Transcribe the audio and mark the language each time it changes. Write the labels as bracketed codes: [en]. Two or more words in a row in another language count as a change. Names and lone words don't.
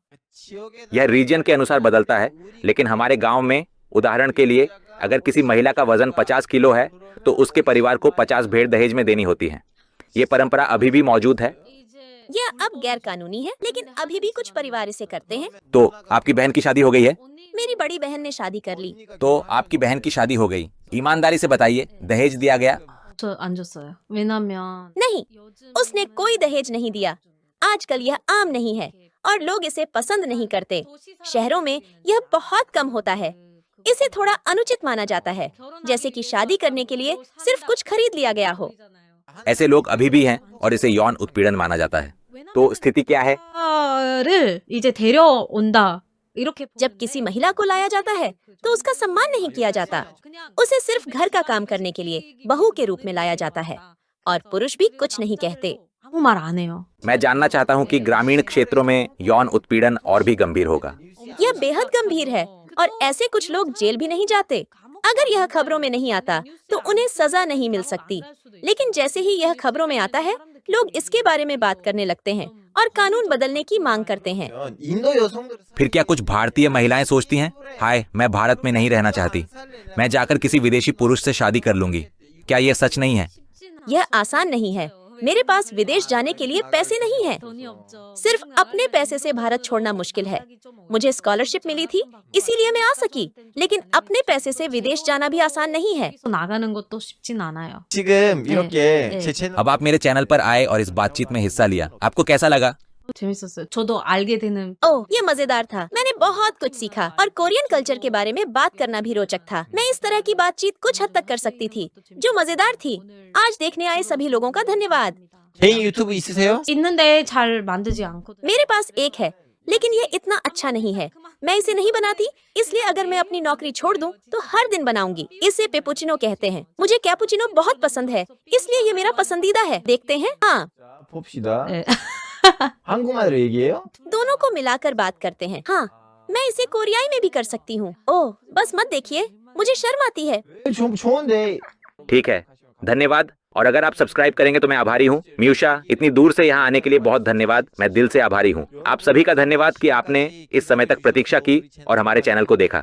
[hi] यह रीजन के अनुसार बदलता है, लेकिन हमारे गांव में उदाहरण के लिए अगर किसी महिला का वजन 50 किलो है तो उसके परिवार को 50 भेड़ दहेज में देनी होती है। ये परंपरा अभी भी मौजूद है। यह अब गैर कानूनी है, लेकिन अभी भी कुछ परिवार इसे करते हैं। तो आपकी बहन की शादी हो गई है? मेरी बड़ी बहन ने शादी कर ली। तो आपकी बहन की शादी हो गई, ईमानदारी से बताइए, दहेज दिया गया? [ko] 안 줬어요. 왜냐면 [hi] नहीं, उसने कोई दहेज नहीं दिया। आजकल यह आम नहीं है और लोग इसे पसंद नहीं करते। शहरों में यह बहुत कम होता है। इसे थोड़ा अनुचित माना जाता है, जैसे कि शादी करने के लिए सिर्फ कुछ खरीद लिया गया हो। ऐसे लोग अभी भी हैं और इसे यौन उत्पीड़न माना जाता है। तो स्थिति क्या है? [ko] 를 이제 데려온다. 이렇게 [hi] जब किसी महिला को लाया जाता है तो उसका सम्मान नहीं किया जाता। उसे सिर्फ घर का काम करने के लिए बहू के रूप में लाया जाता है और पुरुष भी कुछ नहीं कहते। [ko] 아무 말 안 해요. [hi] मैं जानना चाहता हूँ कि ग्रामीण क्षेत्रों में यौन उत्पीड़न और भी गंभीर होगा। यह बेहद गंभीर है और ऐसे कुछ लोग जेल भी नहीं जाते। अगर यह खबरों में नहीं आता तो उन्हें सजा नहीं मिल सकती, लेकिन जैसे ही यह खबरों में आता है लोग इसके बारे में बात करने लगते हैं और कानून बदलने की मांग करते हैं। [ko] 인도 여성들 [hi] फिर क्या कुछ भारतीय महिलाएं सोचती हैं, हाय मैं भारत में नहीं रहना चाहती, मैं जाकर किसी विदेशी पुरुष से शादी कर लूंगी? क्या ये सच नहीं है? यह आसान नहीं है। मेरे पास विदेश जाने के लिए पैसे नहीं हैं। [ko] 돈이 없죠. [hi] सिर्फ अपने पैसे से भारत छोड़ना मुश्किल है। मुझे स्कॉलरशिप मिली थी, इसीलिए मैं आ सकी, लेकिन अपने पैसे से विदेश जाना भी आसान नहीं है। [ko] 나가는 것도 쉽진 않아요. 지금 이렇게 네. 제 채널 [hi] अब आप मेरे चैनल पर आए और इस बातचीत में हिस्सा लिया, आपको कैसा लगा? [ko] 재밌었어요. 저도 알게 되는 [hi] ओह, ये मजेदार था। मैंने बहुत कुछ सीखा और [en] Korean culture [hi] के बारे में बात करना भी रोचक था। मैं इस तरह की बातचीत कुछ हद तक कर सकती थी, जो मजेदार थी। आज देखने आए सभी लोगों का धन्यवाद। [ko] 개인 유튜브 있으세요? 있는데 잘 만들지 않거든요. [hi] मेरे पास एक है, लेकिन ये इतना अच्छा नहीं है। मैं इसे नहीं बनाती, इसलिए अगर मैं अपनी नौकरी छोड़ दूं तो हर दिन बनाऊंगी। इसे पेपुचिनो कहते हैं। मुझे कैपुचिनो बहुत पसंद है, इसलिए ये मेरा पसंदीदा है। देखते हैं। हाँ, [ko] 자, 봅시다. 네. 한국말로 얘기해요? [hi] दोनों को मिलाकर बात करते हैं। हाँ, मैं इसे कोरियाई में भी कर सकती हूँ। ओह, बस मत देखिए, मुझे शर्म आती है। [ko] 좋은데 [hi] ठीक है, धन्यवाद। और अगर आप सब्सक्राइब करेंगे तो मैं आभारी हूँ। मियूषा, इतनी दूर से यहाँ आने के लिए बहुत धन्यवाद, मैं दिल से आभारी हूँ। आप सभी का धन्यवाद कि आपने इस समय तक प्रतीक्षा की और हमारे चैनल को देखा।